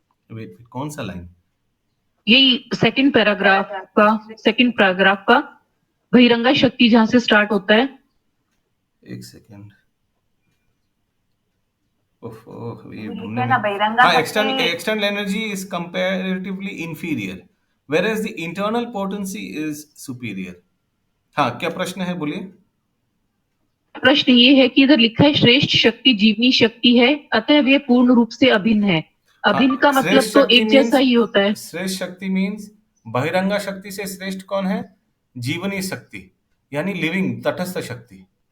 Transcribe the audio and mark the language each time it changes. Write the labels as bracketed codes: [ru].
[hi] Wait, कौन सा line? यही सेकंड पैराग्राफ का बहिरंगा शक्ति जहां से स्टार्ट होता है। एक सेकेंड, ये लिखा है ना बहिरंगा शक्ति। [en] external energy is comparatively inferior whereas the internal potency is superior। [hi] हाँ, क्या प्रश्न है, बोलिए। प्रश्न ये है कि इधर लिखा है श्रेष्ठ शक्ति जीवनी शक्ति है, अतः यह पूर्ण रूप से अभिन्न है। अभिन्न का मतलब तो एक जैसा ही होता है। श्रेष्ठ शक्ति मीन्स बहिरंगा शक्ति से श्रेष्ठ कौन है? जीवनी शक्ति, यानी लिविंग तटस्थ शक्ति।